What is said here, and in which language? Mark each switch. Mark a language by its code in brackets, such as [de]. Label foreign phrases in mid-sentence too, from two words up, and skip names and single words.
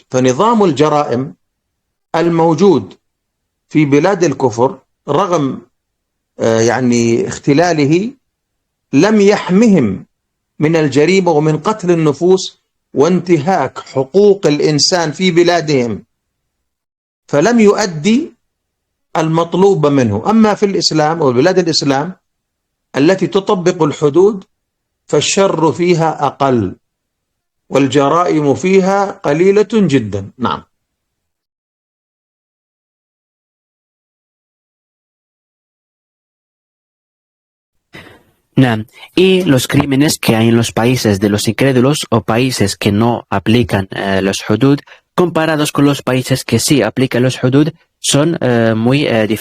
[ar] فنظام الجرائم الموجود في بلاد الكفر رغم يعني اختلاله لم يحمهم من الجريمة ومن قتل النفوس وانتهاك حقوق الإنسان في بلادهم، فلم يؤدي المطلوب منه. أما في الإسلام أو بلاد الإسلام التي تطبق الحدود فالشر فيها أقل والجرائم فيها قليلة جدا. نعم. Nah. [es] Y los crímenes que hay en los países de los incrédulos o países que no aplican los hudud, comparados con los países que sí aplican los hudud, son muy diferentes.